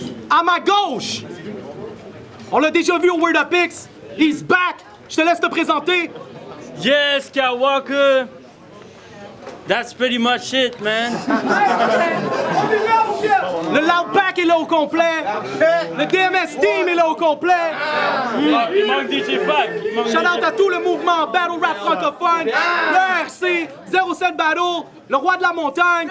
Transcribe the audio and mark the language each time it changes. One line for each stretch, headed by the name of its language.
French: À ma gauche, on l'a déjà vu au Word Up X.
English: He's back.
French: Je te laisse te présenter.
English: Yes, Skywalker. That's pretty much it, man.
French: Le Loud Pack est là au complet. Le DMS Team est là au complet. Il manque DJ Fag. Shout out à tout le mouvement Battle Rap francophone. Le RC, 07 Battle, le roi de la montagne.